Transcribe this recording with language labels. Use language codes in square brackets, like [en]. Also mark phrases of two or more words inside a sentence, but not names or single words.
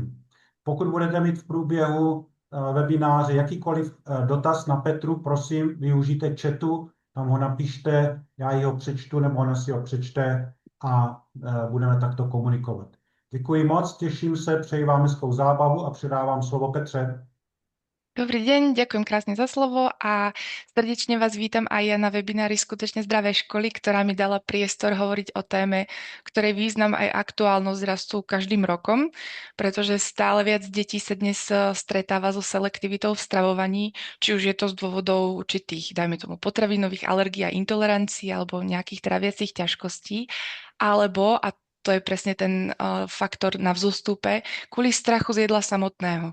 [cs] Pokud budete mít v průběhu webináře jakýkoliv dotaz na Petru, prosím, využijte chatu, tam ho napište, já ji ho přečtu, nebo ona si ho přečte a budeme takto komunikovat. Děkuji moc, těším se, přeji vám hezkou zábavu a předávám slovo Petře. [sk] Dobrý deň, ďakujem krásne za slovo a srdečne vás vítam aj ja na webinári Skutečne zdravé školy, ktorá mi dala priestor hovoriť o téme, ktorej význam aj aktuálnosť rastú každým rokom, pretože stále viac detí sa dnes stretáva so selektivitou v stravovaní, či už je to z dôvodov určitých, dajme tomu, potravinových alergií a intolerancií alebo nejakých tráviacich ťažkostí, alebo, a to je presne ten faktor na vzostupe, kvôli strachu z jedla samotného.